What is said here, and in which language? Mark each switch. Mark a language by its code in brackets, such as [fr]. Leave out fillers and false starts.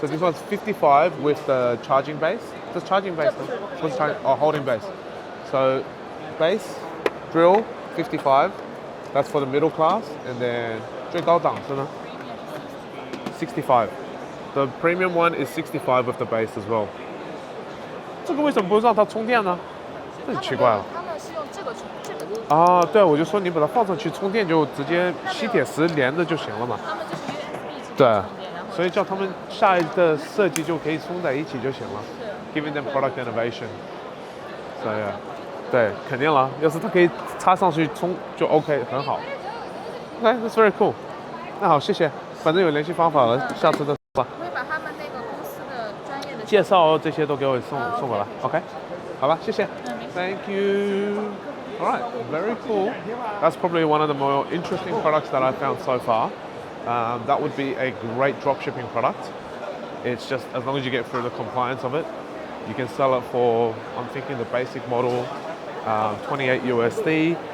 [en] So this one's 55 with the charging base. Does charging base? What's charging? Oh, holding base. So base, drill, 55. That's for the middle class. And then [zh] 最高档是呢 65. [en] The premium one is 65 with the base as well. [zh] 这个为什么不让它充电呢？这很奇怪啊。他们是用这个充这个。对，我就说你把它放上去充电，就直接吸铁石连着就行了嘛。他们就是 USB 对，充电，然后所以叫他们下一个设计就可以充在一起就行了。 [en] Giving them product innovation. So yeah. [zh] 对，肯定了。要是它可以插上去充就 OK， 很好。 [en] OK, that's very cool. [zh] 那好，谢谢。反正有联系方法了，下次再说吧。会把他们那个公司的专业的介绍这些都给我送过来 ，OK？好吧，谢谢。 [en] Thank you. All right, very cool. That's probably one of the more interesting products that I've found so far. That would be a great dropshipping product. It's just as long as you get through the compliance of it, you can sell it for, I'm thinking the basic model, 28 USD.